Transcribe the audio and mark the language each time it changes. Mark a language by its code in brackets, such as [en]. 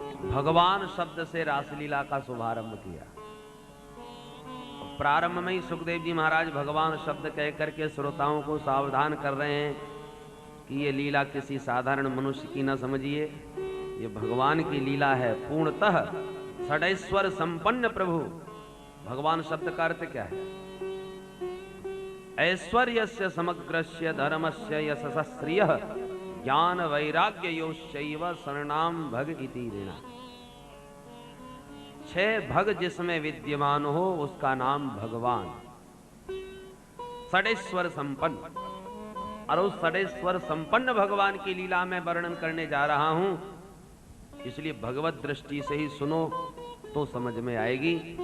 [hi] भगवान शब्द से रासलीला का शुभारंभ किया। प्रारंभ में ही सुखदेव जी महाराज भगवान शब्द कह करके श्रोताओं को सावधान कर रहे हैं कि ये लीला किसी साधारण मनुष्य की न समझिए, ये भगवान की लीला है। पूर्णतः षडैश्वर संपन्न प्रभु। भगवान शब्द का अर्थ क्या है? [sa] ऐश्वर्यस्य समग्रस्य धर्मस्य यशसः श्रियः ज्ञान वैराग्य योश्चैव शरणाम भग इति ऋणा। [hi] 6 भग जिसमें विद्यमान हो उसका नाम भगवान। षडैश्वर संपन्न, और उस षडैश्वर संपन्न भगवान की लीला में वर्णन करने जा रहा हूं, इसलिए भगवत दृष्टि से ही सुनो तो समझ में आएगी।